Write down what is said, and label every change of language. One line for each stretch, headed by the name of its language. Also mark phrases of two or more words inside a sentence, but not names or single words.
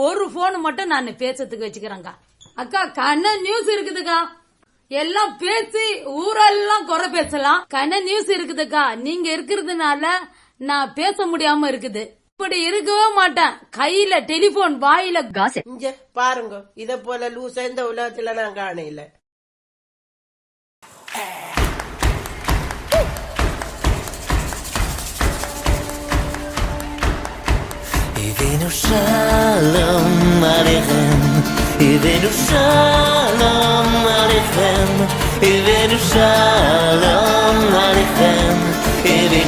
Tamil: ஒரு போன் மட்டும் நான் பேசுறதுக்கு வச்சுக்கிறேங்க. அக்கா, கண்ண நியூஸ் இருக்குதுக்கா, எல்லாம் பேசி ஊரெல்லாம் குறை பேசலாம். கண்ண நியூஸ் இருக்குதுக்கா, நீங்க இருக்கிறதுனால நான் பேச முடியாம இருக்குது. இப்படி இருக்கவே மாட்டேன். கையில டெலிபோன், வாயில காசு. இங்க பாருங்க, இத போல லூசா இந்த உலகத்துல நான் காணையில.
Hebrew: הבאנו שלום עליכם, הבאנו שלום עליכם, הבאנו שלום עליכם, הבאנו